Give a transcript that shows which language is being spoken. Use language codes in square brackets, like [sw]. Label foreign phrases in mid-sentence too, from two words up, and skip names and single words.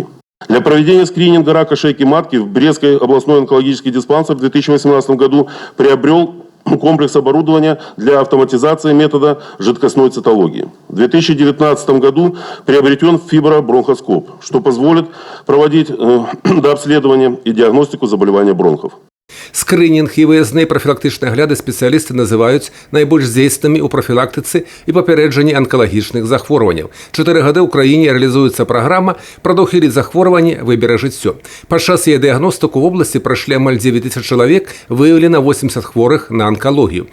[ru] Для проведения скрининга рака шейки матки в Брестский областной онкологический диспансер в 2018 году приобрел комплекс оборудования для автоматизации метода жидкостной цитологии. В 2019 году приобретен фибробронхоскоп, что позволит проводить дообследование и диагностику заболевания бронхов. [be] Скринінг і выязныя прафілактычныя агляды спецыялісты называюць найбольш дзейснымі ў прафілактыцы і папярэджанні анкалагічных захворванняў. 4 гады ў краіне рэалізуецца праграма «Прадухіліць захворванне, выберы жыццё». Падчас яе дыягностыку в обласці прайшлі амаль 9 тысяч чалавек, выяўлена 80 хворых на анкалогію.